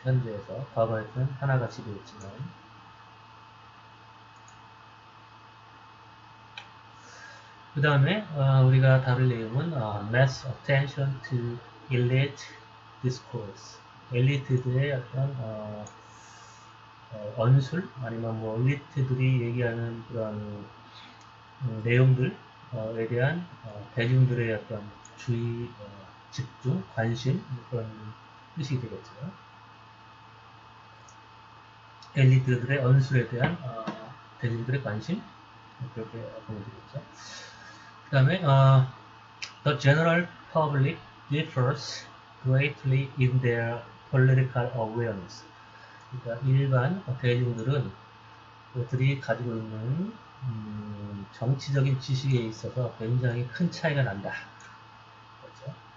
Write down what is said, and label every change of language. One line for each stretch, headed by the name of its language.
Korean: 현재에서 과거에서는 하나가 지배했지만 그 다음에 우리가 다룰 내용은
English: mass attention to elite discourse,
Korean: 엘리트들의 어떤 언술 아니면 뭐 엘리트들이 얘기하는 그런 내용들에 대한 대중들의 어떤 주의, 집중, 관심 그런 뜻이 되겠죠. 엘리트들의 언술에 대한 대중들의 관심 그렇게 보면 되겠죠. 그 다음에
English: the general public differs greatly in their political awareness.
Korean: 그러니까 일반 대중들은 그들이 가지고 있는 정치적인 지식에 있어서 굉장히 큰 차이가 난다. 그렇죠?